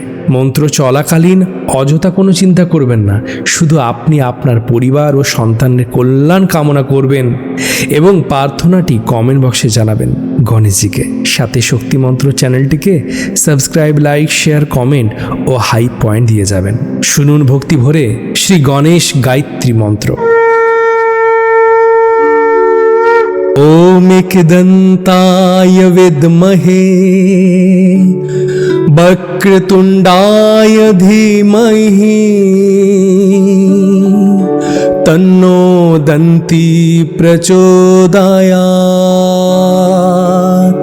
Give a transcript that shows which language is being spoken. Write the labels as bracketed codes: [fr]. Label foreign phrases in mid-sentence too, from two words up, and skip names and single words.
[bn] মন্ত্র চলাকালীন অযথা কোনো চিন্তা করবেন না, শুধু আপনি আপনার পরিবার ও সন্তানের কল্যাণ কামনা করবেন এবং প্রার্থনাটি কমেন্ট বক্সে জানাবেন গণেশজিকে। সাথে শক্তি মন্ত্র চ্যানেলটিকে সাবস্ক্রাইব, লাইক, শেয়ার, কমেন্ট ও হাই পয়েন্ট দিয়ে যাবেন। শুনুন ভক্তি ভরে শ্রী গণেশ গায়ত্রী মন্ত্র। [sa] ওম एकदन्ताय विद्महे वक्रतुण्डाय धीमहि तन्नो दन्ती प्रचोदयात्।